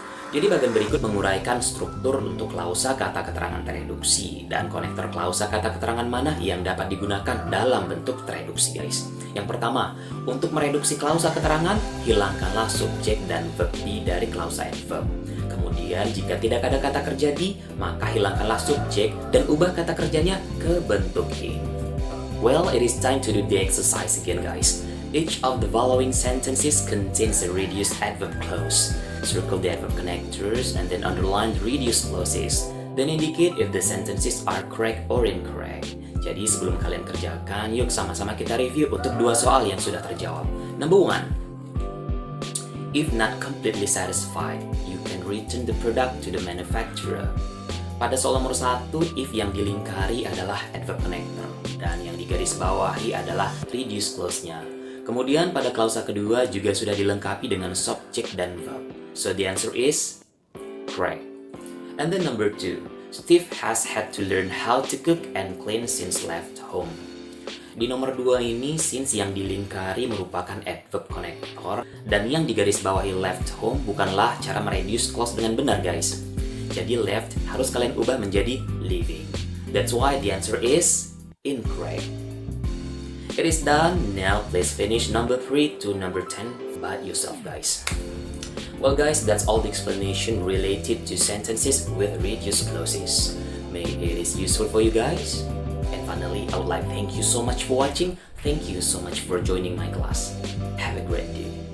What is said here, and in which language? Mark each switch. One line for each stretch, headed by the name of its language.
Indonesian: Jadi bagian berikut menguraikan struktur untuk klausa kata keterangan tereduksi dan konektor klausa kata keterangan mana yang dapat digunakan dalam bentuk tereduksi guys. Yang pertama, untuk mereduksi klausa keterangan, hilangkanlah subjek dan verb be dari klausa adverb. Kemudian jika tidak ada kata kerja di, maka hilangkanlah subjek dan ubah kata kerjanya ke bentuk ing.
English: Well, it is time to do the exercise again guys. Each of the following sentences contains a reduced adverb clause. Circle the adverb connectors and then underline the reduced clauses. Then indicate if the sentences are correct or incorrect.
Indonesian: Jadi sebelum kalian kerjakan, yuk sama-sama kita review untuk dua soal yang sudah terjawab.
English: Number 1. If not completely satisfied, you can return the product to the manufacturer.
Indonesian: Pada soal nomor 1, if yang dilingkari adalah adverb connector dan yang digarisbawahi adalah reduced clause-nya. Kemudian pada klausa kedua juga sudah dilengkapi dengan subject dan verb.
English: So the answer is correct. And then number 2, Steve has had to learn how to cook and clean since left home.
Indonesian: Di nomor 2 ini, since yang dilingkari merupakan adverb connector dan yang digarisbawahi left home bukanlah cara mereduce clause dengan benar guys. Jadi left harus kalian ubah menjadi living.
English: That's why the answer is incorrect. It is done. Now please finish number 3 to number 10 by yourself guys. Well guys, that's all the explanation related to sentences with reduced clauses. May it is useful for you guys. And finally, I would like to thank you so much for watching. Thank you so much for joining my class. Have a great day.